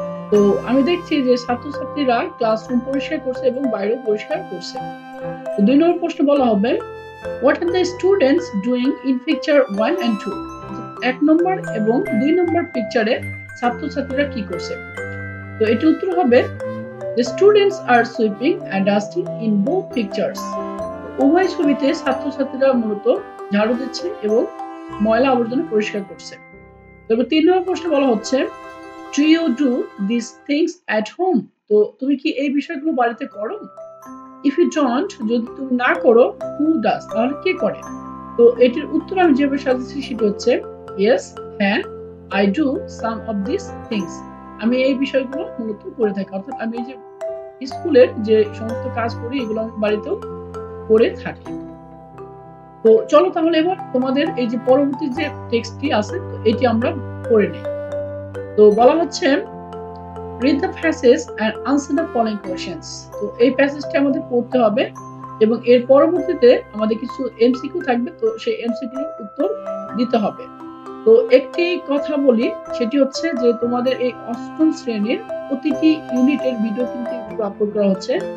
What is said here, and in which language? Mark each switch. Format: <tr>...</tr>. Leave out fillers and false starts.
<bn>তো আমি দেখছি যে ছাত্রছাত্রীরা ক্লাসরুম পরিষ্কার করছে এবং বাইরেও পরিষ্কার করছে। তো দুই নম্বর প্রশ্ন বলা হবে</bn> <en>What are the students doing in picture 1 and 2।</en> <bn>এক নম্বর এবং দুই নম্বর পিকচারে ছাত্রছাত্রীরা কি করছে। তো এটির উত্তর হবে</bn> <en>the students are sweeping and dusting in both pictures।</en> <bn>উভয় ছবিতে ছাত্রছাত্রীরা মূলত ঝাড়ু দিচ্ছে এবং ময়লা আবর্জনা পরিষ্কার করছে। তবে তিন নম্বর প্রশ্ন বলা হচ্ছে</bn> <en>do you do these things at home।</en> <bn>তো তুমি কি এই বিষয়গুলো বাড়িতে করো।</bn> <en>if you don't,</en> <bn>যদি তুমি না করো,</bn> <en>who does,</en> <bn>তাহলে কে করে। তো এটির উত্তর আমি যেভাবে সাজিয়েছি সেটা হচ্ছে</bn> <en>yes,</en> <bn>হ্যাঁ,</bn> <en>I do some of these things।</en> <bn>আমি এই বিষয়গুলো মূলত করে থাকি, অর্থাৎ আমি এই যে স্কুলের যে সমস্ত কাজ করি এগুলো আমি বাড়িতেও করে থাকি। তো চলো তাহলে এবার তোমাদের এই যে পরবর্তী যে টেক্সটটি আছে এটি আমরা পড়ে নেই। তো বলা হচ্ছে</bn> <en>read the passage and answer the following questions।</en> <bn>তো এই প্যাসেজটি আমাদের পড়তে হবে এবং এর পরবর্তীতে আমাদের কিছু এমসিকিউ থাকবে, তো সেই এমসিকিউর উত্তর দিতে হবে। তো একটি কথা বলি, সেটি হচ্ছে যে তোমাদের এই অষ্টম শ্রেণীর প্রতিটি ইউনিটের ভিডিও কিন্তু ইউটিউবে আপলোড করা হচ্ছে।</bn>